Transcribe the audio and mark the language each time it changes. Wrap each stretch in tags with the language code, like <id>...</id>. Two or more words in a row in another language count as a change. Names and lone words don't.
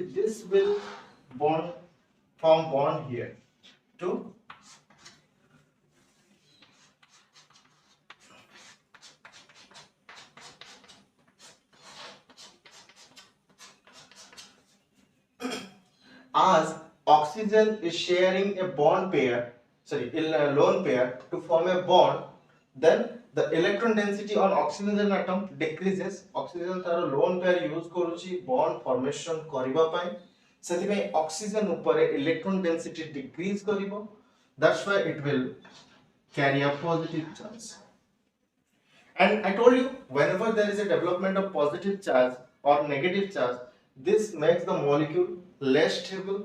<en>This will form bond here to as oxygen is sharing a lone pair to form a bond, then the electron density on oxygen atom decreases.</en> <or>Oxygen तार</or> <en>lone pair use</en> <or>करूची</or> <en>bond formation</en> <or>କରିବା ପାଇଁ, ସେଥି ମେଁ oxygen ऊपर</or> <en>electron density decrease</en> <or>करिबो.</or> <en>That's why it will carry a positive charge. And I told you, whenever there is a development of positive charge or negative charge, this makes the molecule less stable.</en>